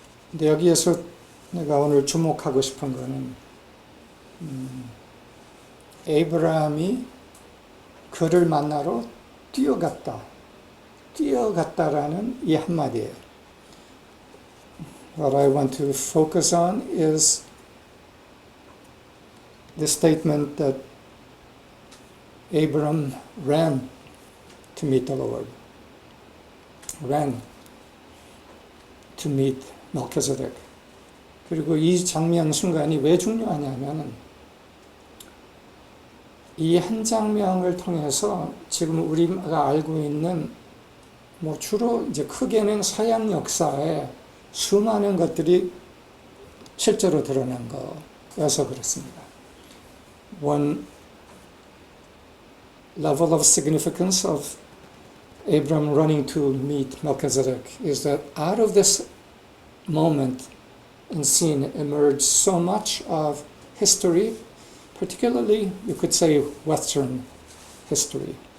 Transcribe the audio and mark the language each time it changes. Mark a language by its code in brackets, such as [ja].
[ko] 근데 여기에서 내가 오늘 주목하고 싶은 거는 에이브라함이 그를 만나러 뛰어갔다라는 이 한마디예요. [en] What I want to focus on is the statement that Abram ran to meet the Lord, ran to meet Melchizedek. [ko] 그리고 이 장면 순간이 왜 중요하냐면은 이 한 장면을 통해서 지금 우리가 알고 있는 뭐 주로 이제 크게는 서양 역사에 수많은 것들이 실제로 드러난 거여서 그렇습니다. [en] One level of significance of Abram running to meet Melchizedek is that out of this moment and scene emerged so much of history, particularly you could say Western history.